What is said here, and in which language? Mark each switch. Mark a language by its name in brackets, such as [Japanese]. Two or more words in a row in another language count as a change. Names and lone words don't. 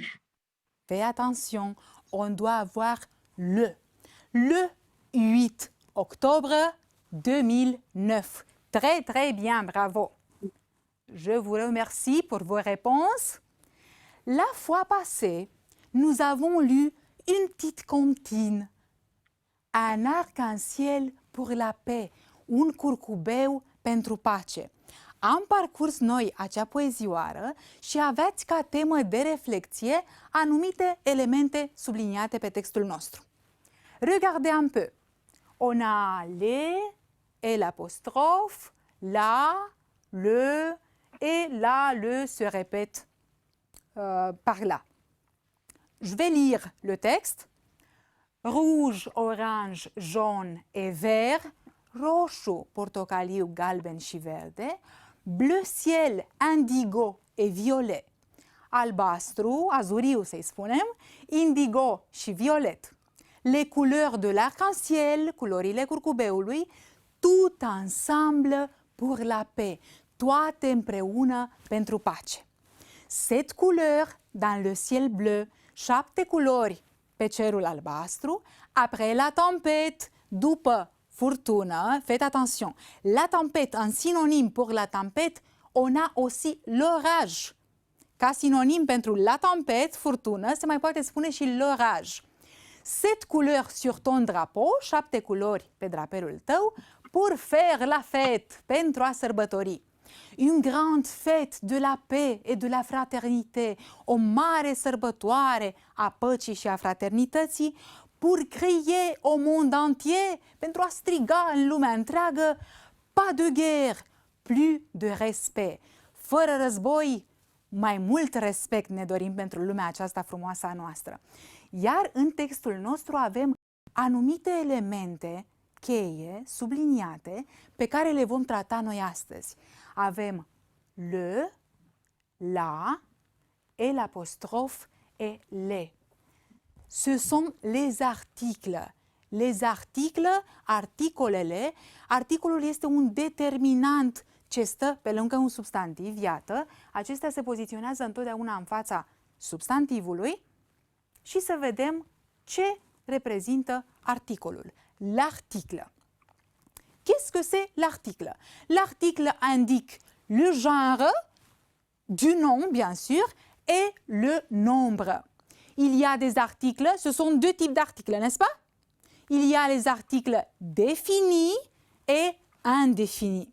[French] Fais attention, on doit avoir le 8 octobre 2009. Très, très bien, bravo. Je vous remercie pour vos réponses. La fois passée, nous avons lu une petite comptine. Un arc-en-ciel pour la paix, [Romanian] un curcubeu pentru pace. Am parcurs noi acea poezioară și aveți ca temă de reflecție anumite elemente subliniate pe textul nostru. [French] Regardez un peu. On a les et l'apostrophe, la, le et là, le se répète par là. Je vais lire le texte. Rouge, orange, jaune et vert, [Romanian] roșu, portocaliu, galben și verde, [French] bleu ciel, indigo et violet, [Romanian] albastru, azuriu să-i spunem, indigo și violet. [French] Les couleurs de l'arc-en-ciel, [Romanian] culorile curcubeului, [French] tout ensemble pour la paix, [Romanian] toate împreună pentru pace. [French] 7 couleurs dans le ciel bleu, [Romanian] 7 culori pe cerul albastru, [French] après la tempête, [Romanian] după furtună, [French] faites attention, la tempête, en synonyme pour la tempête, on a aussi l'orage. [Romanian] Ca sinonim pentru [French] la tempête, [Romanian] furtună, se mai poate spune și l'orage. [French] 7 couleurs sur ton drapeau, [Romanian] 7 culori pe drapelul tău, [French] pour faire la fête, [Romanian] pentru a sărbători. [French] Une grande fête de la paix et de la fraternité, [Romanian] o mare sărbătoare a păcii și a fraternității, [French] pour crier au monde entier, [Romanian] pentru a striga în lumea întreagă, [French] pas de guerre, plus de respect. [Romanian] Fără război, mai mult respect ne dorim pentru lumea aceasta frumoasă a noastră. Iar în textul nostru avem anumite elemente cheie, subliniate, pe care le vom trata noi astăzi. [French] Avem le, la, et l'apostrophe et les. Ce sont les articles. Les articles, [Romanian] articolele, articolul este un determinant ce stă pe lângă un substantiv, iată, acestea se poziționează întotdeauna în fața substantivului și să vedem ce reprezintă articolul. [French] L'article. Qu'est-ce que c'est l'article? L'article indique le genre du nom, bien sûr, et le nombre. Il y a des articles, ce sont deux types d'articles, n'est-ce pas? Il y a les articles définis et indéfinis.